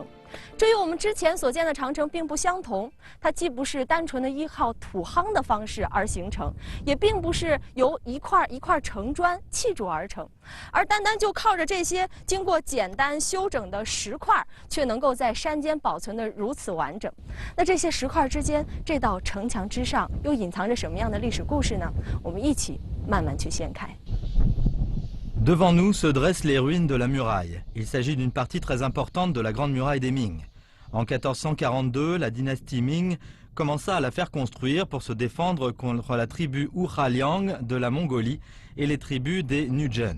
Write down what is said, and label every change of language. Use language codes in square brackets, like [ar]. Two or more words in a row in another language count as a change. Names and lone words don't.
[zh] 这与我们之前所见的长城并不相同，它既不是单纯的依靠土夯的方式而形成，也并不是由一块一块城砖砌筑而成，而单单就靠着这些经过简单修整的石块，却能够在山间保存得如此完整。那这些石块之间，这道城墙之上又隐藏着什么样的历史故事呢？我们一起慢慢去掀开。 [fr] Devant nous se dressent les ruines de la muraille. Il s'agit d'une partie très importante de la Grande Muraille des Ming. En 1442, la dynastie Ming commença à la faire construire pour se défendre contre la tribu Uraliang de la Mongolie et les tribus des Nujin.